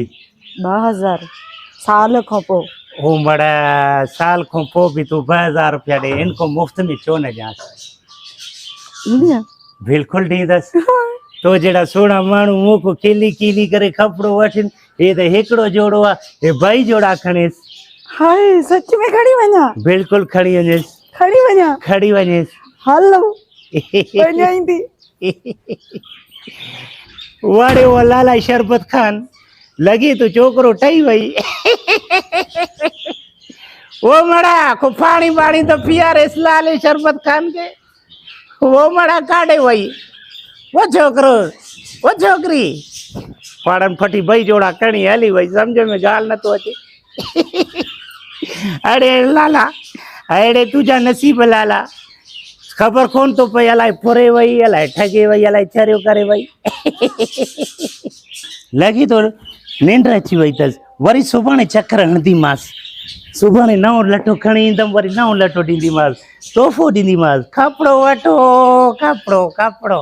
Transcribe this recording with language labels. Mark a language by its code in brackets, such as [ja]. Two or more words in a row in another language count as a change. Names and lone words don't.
[sd] 2000 साल खां पोइ। ओ मड़ा साल खां पोइ बि तूं 2000 रुपया ॾे, हिन खां मुफ़्त में छो न ॾियांसि? ईअं? बिल्कुलु ॾींदसि। तो जहिड़ा सुहिणा माण्हू मूं को खिली खिली करे कपिड़ो वठनि, हे त हिकिड़ो जोड़ो आहे, हे ॿई जोड़ा खणेसि। हाय सच में खणी वञा? बिल्कुलु खणी वञेसि। खणी वञा? खणी वञेसि। हलो वञाईंदी। वाड़े वो लाला शरबत खान लगी तो छोकरो ठही वई। वो मड़ा को पानी पानी तो पियारेस लाले शरबत खान के, वो मड़ा काढ़े वई। वो छोकरो वो छोकरी पाड़न फटी बई जोड़ा कणी हली वई, समझ में ॻाल्हि नथो अचे। अरे लाला, अड़े तुझा नसीब लाला, खबर कोन तो पई अलाए फुरे वई, अलाए ठगे वई, अलाए चरियो करे वई। लगी तो निंड अची वई अथसि, वरी सुभाणे चक्कर हणंदीमांसि। सुभाणे नओं लटो खणी ईंदमि, वरी नओं लटो ॾींदीमांसि, तोहफ़ो ॾींदीमांसि, कपिड़ो वठो कपिड़ो कपिड़ो।